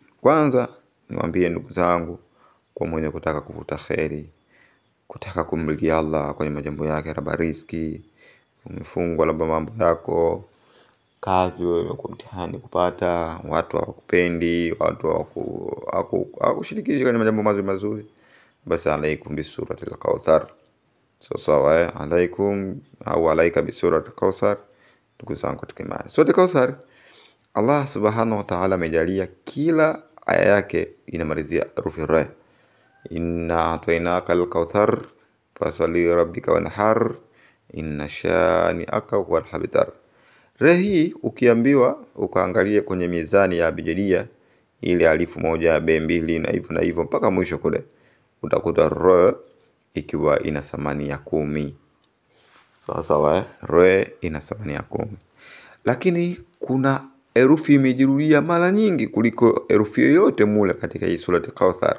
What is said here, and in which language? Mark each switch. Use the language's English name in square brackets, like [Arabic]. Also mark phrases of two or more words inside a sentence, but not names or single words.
[Swahili] Kwanza niwaambie ndugu zangu, kwa mwenye kutaka kuvuta kheri, kutaka kumlilia Allah kwenye majambo yake, raba riziki, umefungwa labda mambo yako, kazi wewe kwa mtihani kupata, watu hawakupendi, watu hawakushirikisha kwenye majambo mazuri, basi [Arabic] عليكم بسورة الكوثر. [Swahili] Sawa, alaikum au [Arabic] عليك بسورة الكوثر. [Swahili] Ndugu zangu katika imani, suratul Kauthar [Arabic] الله سبحانه وتعالى [Swahili] amejalia kila aya yake inamalizia herufi ra. [Arabic] إنا أعطيناك الكوثر فصل لربك وانحر إن شانئك هو الأبتر. [Swahili] Ra hii ukiambiwa ukaangalia kwenye mizani ya abijadia, ile alifu moja, be mbili na hivyo mpaka mwisho kule, utakuta ra ikiwa ina thamani ya 10. Sawa, ra ina thamani ya 10. Lakini kuna herufi imejirudia mara nyingi kuliko herufi yoyote mule katika hii surati Kauthar.